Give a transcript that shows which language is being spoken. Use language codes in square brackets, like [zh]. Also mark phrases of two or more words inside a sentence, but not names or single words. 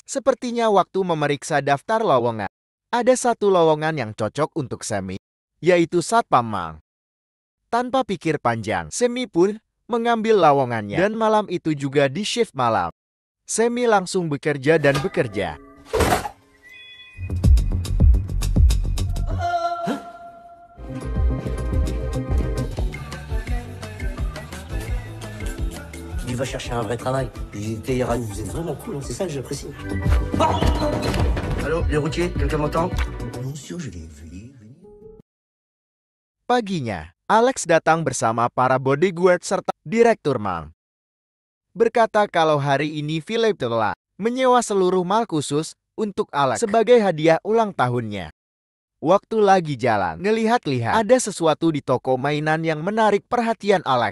[id] Sepertinya waktu memeriksa daftar lowongan, ada satu lowongan yang cocok untuk Semi, yaitu satpam. Tanpa pikir panjang, Semi pun mengambil lowongannya. Dan malam itu juga di shift malam. Semi langsung bekerja dan bekerja. [fr] Il va chercher un vrai travail. Il payera, vous êtes vraiment cool, hein, c'est ça que j'apprécie. Allô, les routiers, quelqu'un m'entend? Monsieur, je l'ai vu. [id] Paginya, Alex datang bersama para bodyguard serta direktur mal. Berkata kalau hari ini Philip telah menyewa seluruh mal khusus untuk Alex sebagai hadiah ulang tahunnya. Waktu lagi jalan, ngelihat-lihat ada sesuatu di toko mainan yang menarik perhatian Alex.